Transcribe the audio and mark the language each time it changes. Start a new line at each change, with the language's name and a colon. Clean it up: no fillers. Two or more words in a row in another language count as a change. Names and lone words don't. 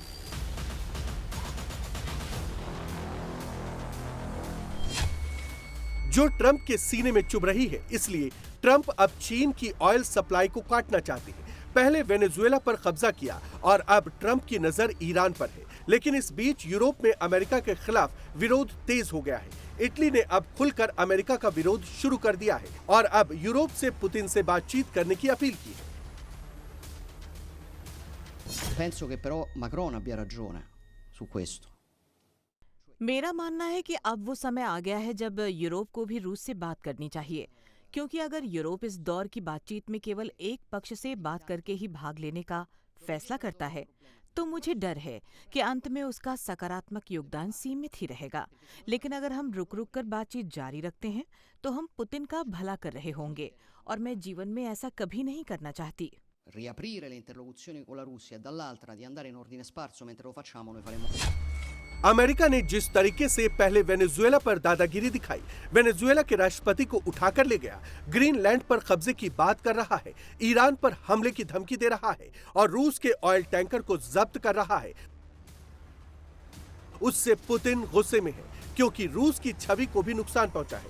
Hindi: जो ट्रंप के सीने में चुभ रही है, इसलिए ट्रंप अब चीन की ऑयल सप्लाई को काटना चाहते हैं। पहले वेनेजुएला पर कब्जा किया और अब ट्रंप की नजर ईरान पर है। लेकिन इस बीच यूरोप में अमेरिका के खिलाफ विरोध तेज हो गया है। इटली ने अब खुलकर अमेरिका का विरोध शुरू कर दिया है और अब यूरोप से पुतिन से बातचीत करने की अपील की है।
Italian: Penso che però Macron abbia ragione su questo.
Hindi: मेरा मानना है कि अब वो समय आ गया है जब यूरोप को भी रूस से बात करनी चाहिए, क्योंकि अगर यूरोप इस दौर की बातचीत में केवल एक पक्ष से बात करके ही भाग लेने का फैसला करता है, तो मुझे डर है कि अंत में उसका सकारात्मक योगदान सीमित ही रहेगा। लेकिन अगर हम रुक रुक कर बातचीत जारी रखते हैं तो हम पुतिन का भला कर रहे होंगे, और मैं जीवन में ऐसा कभी नहीं करना चाहती।
Italian: Riaprire le interlocuzioni con la Russia e dall'altra di andare in ordine sparso mentre lo facciamo, noi faremo.
Hindi: अमेरिका ने जिस तरीके से पहले वेनेजुएला पर दादागिरी दिखाई, वेनेजुएला के राष्ट्रपति को उठाकर ले गया, ग्रीनलैंड पर कब्जे की बात कर रहा है, ईरान पर हमले की धमकी दे रहा है और रूस के ऑयल टैंकर को जब्त कर रहा है, उससे पुतिन गुस्से में है क्योंकि रूस की छवि को भी नुकसान पहुंचा है।